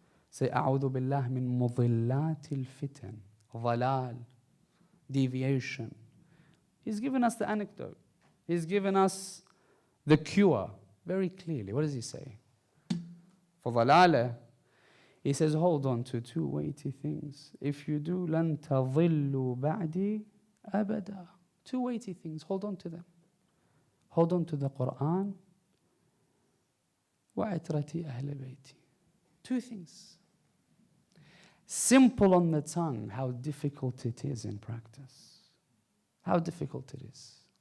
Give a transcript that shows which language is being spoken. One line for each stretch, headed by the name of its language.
Arabic: Say, أعوذ بالله من مضلات الفتن, ضلال, deviation.
English: He's given us the anecdote. He's given us the cure very clearly. What does he say? For ضلالة, he says, hold on to 2 weighty things. If you do,
Arabic: لن تضلوا بعدي أبدا.
English: 2 weighty things, hold on to them. Hold on to the Quran.
Arabic: وعترتي أهل بيتي.
English: 2 things. Simple on the tongue, how difficult it is in practice. How difficult it is.